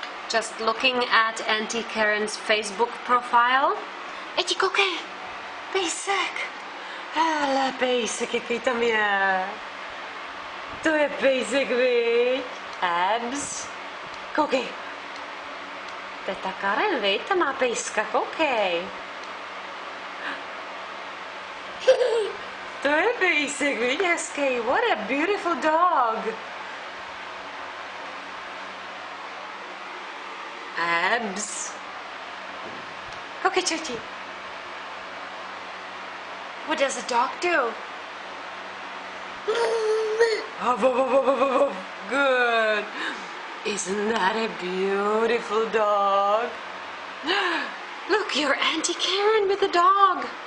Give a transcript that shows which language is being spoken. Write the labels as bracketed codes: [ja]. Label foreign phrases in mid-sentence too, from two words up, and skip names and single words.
[en] just looking at Auntie Karen's Facebook profile. [cs] Eddie Coquet, pejsek. Hele, pejsek, jaký tam je. To je pejsek, viď? Abs. Koukej. Teta Karen, viď? Ta má pejska, koukej. To je pejsek, viď, hezký. [en] What a beautiful dog. Abs. [cs] Koukej, čerti. [en] What does a dog do? Good. Isn't that a beautiful dog? Look, you're Auntie Karen with the dog.